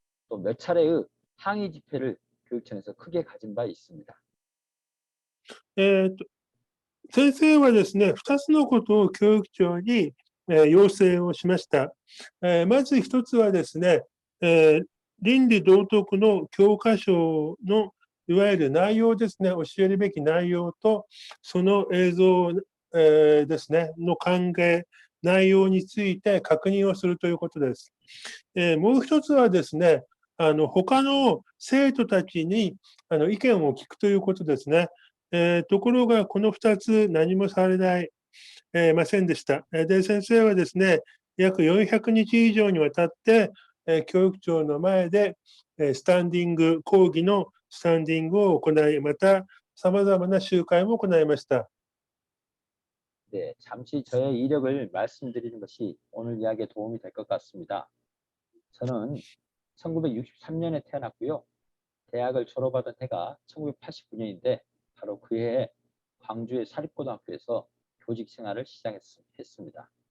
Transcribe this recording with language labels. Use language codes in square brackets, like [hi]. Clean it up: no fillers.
[ko] 또 몇 차례의 항의 집회를 교육청에서 크게 가진 바 있습니다. [ja] 先生はですね、2つのことを教育庁に、要請をしました。まず1つはですね、倫理道徳の教科書のいわゆる内容ですね、教えるべき内容と、その映像、ですね、の考え、内容について確認をするということです。もう1つはですね、他の生徒たちに意見を聞くということですね。ところが、この2つ何もされないませんでした。で、先生はですね、約400日以上にわたって、教育庁の前で、スタンディング、講義のスタンディングを行い、また、様々な集会も行いました。 [ko] 네, 잠시 저의 이력을 말씀드리는 것이 오늘 이야기에 도움이 될 것 같습니다. 저는 1963년에 태어났고요. 대학을 졸업하던 해가 1989년인데 바로 그 해에 광주의 사립고등학교에서 교직 생활을 시작했습니다.